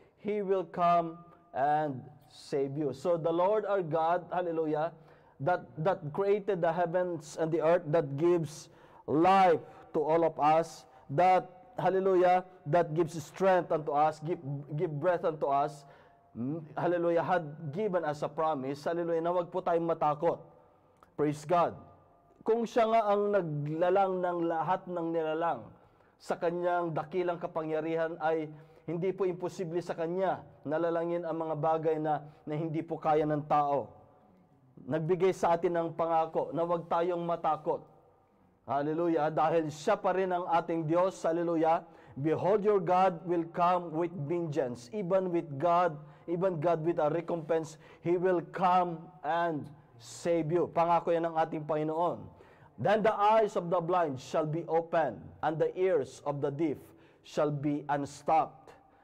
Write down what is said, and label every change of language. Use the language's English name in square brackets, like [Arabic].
[English] He will come and save you. So the Lord our God, hallelujah, that created the heavens and the earth, that gives life to all of us, that, hallelujah, that gives strength unto us, give breath unto us, hallelujah, had given us a promise, hallelujah, [Filipino] na wag po tayong matakot. [English] Praise God. [Filipino] Kung siya nga ang naglalang ng lahat ng nilalang sa kanyang dakilang kapangyarihan, ay hindi po imposible sa kanya nalalangin ang mga bagay na hindi po kaya ng tao. Nagbigay sa atin ng pangako na wag tayong matakot. Hallelujah. Dahil siya pa rin ang ating Diyos. Hallelujah. [English] Behold, your God will come with vengeance. Even God with a recompense, He will come and save you. [Filipino] Pangako yan ng ating Panginoon. [English] Then the eyes of the blind shall be opened, and the ears of the deaf shall be unstopped.